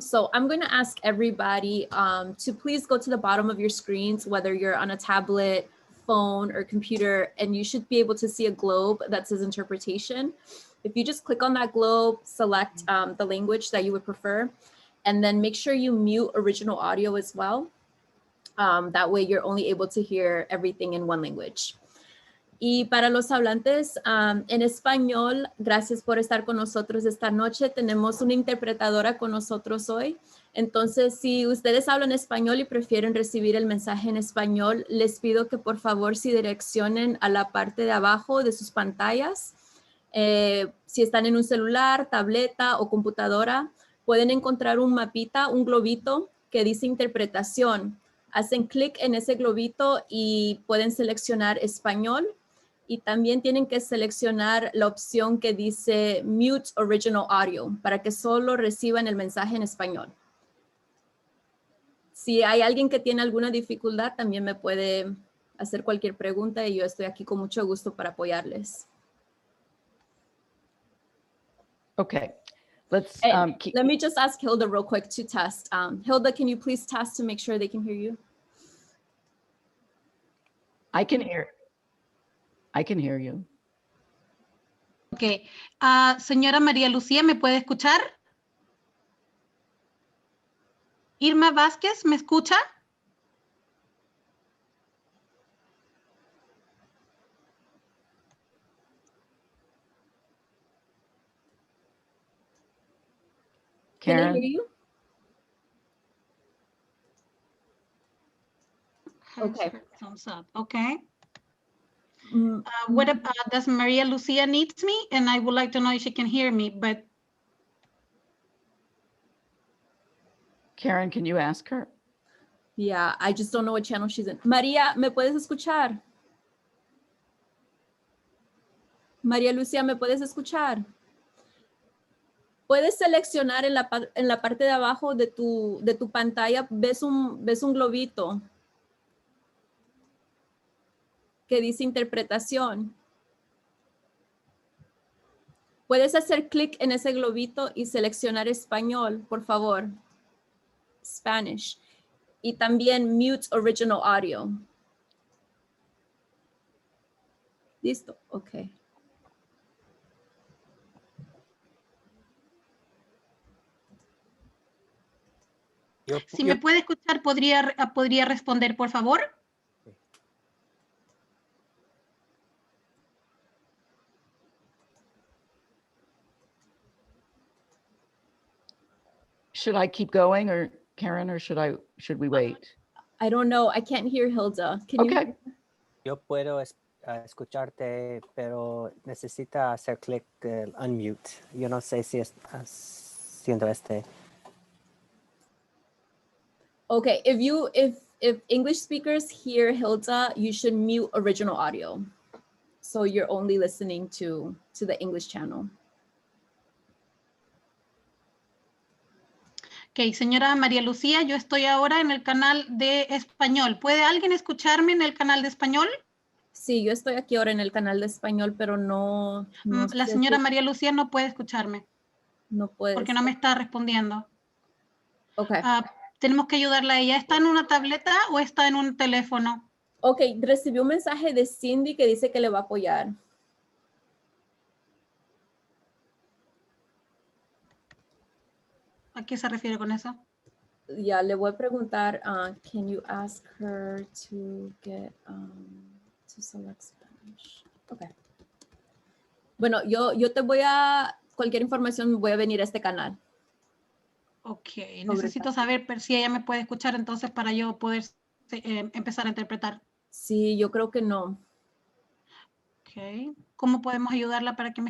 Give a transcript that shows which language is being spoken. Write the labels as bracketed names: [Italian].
[English] So I'm going to ask everybody to please go to the bottom of your screens, whether you're on a tablet, phone, or computer, and you should be able to see a globe that says interpretation. If you just click on that globe, select the language that you would prefer, and then make sure you mute original audio as well. That way you're only able to hear everything in one language. [Spanish] Y para los hablantes en español, gracias por estar con nosotros esta noche. Tenemos una interpretadora con nosotros hoy. Entonces, si ustedes hablan español y prefieren recibir el mensaje en español, les pido que por favor se direccionen a la parte de abajo de sus pantallas. Si están en un celular, tableta o computadora, pueden encontrar un mapita, un globito que dice interpretación. Hacen clic en ese globito y pueden seleccionar español, y también tienen que seleccionar la opción que dice Mute Original Audio para que solo reciban el mensaje en español. Si hay alguien que tiene alguna dificultad, también me puede hacer cualquier pregunta y yo estoy aquí con mucho gusto para apoyarles. [English] Okay. Let's let me just ask Hilda real quick to test. Hilda, can you please test to make sure they can hear you? I can hear you. Ok. [Spanish] Señora María Lucía, ¿me puede escuchar? Irma Vázquez, ¿me escucha? [English] Can Karen? they hear you? Okay. Thumbs up. Okay. What about, does Maria Lucia needs me? And I would like to know if she can hear me, but. Karen, can you ask her? Yeah, I just don't know what channel she's in. [Spanish] María, ¿me puedes escuchar? María Lucia, ¿me puedes escuchar? Puedes seleccionar en la parte de abajo de tu pantalla, ves un globito que dice interpretación. Puedes hacer clic en ese globito y seleccionar español, por favor. Spanish. Y también mute original audio. Listo, ok. Si me puede escuchar, podría responder, por favor. [English] Should I keep going, or Karen, or should we wait? I don't know. I can't hear Hilda. Can you? Okay. [Spanish] Yo puedo escucharte, pero necesita hacer clic del unmute. Yo no sé si es haciendo este. [English] Okay, if English speakers hear Hilda, you should mute original audio. So you're only listening to the English channel. [Spanish] Ok, señora María Lucía, yo estoy ahora en el canal de español. ¿Puede alguien escucharme en el canal de español? Sí, yo estoy aquí ahora en el canal de español, pero no La sé señora si- María Lucía no puede escucharme no puede porque no me está respondiendo. [English] Okay. [Spanish] Tenemos que ayudarla a ella. ¿Está en una tableta o está en un teléfono? Ok, recibí un mensaje de Cindy que dice que le va a apoyar. ¿A qué se refiere con eso? Ya, le voy a preguntar, [English] can you ask her to get, to select Spanish? Okay. [Spanish] Bueno, yo te voy a, cualquier información voy a venir a este canal. Ok, necesito saber si ella me puede escuchar entonces para yo poder empezar a interpretar. Sí, yo creo que no. Ok, ¿cómo podemos ayudarla para que me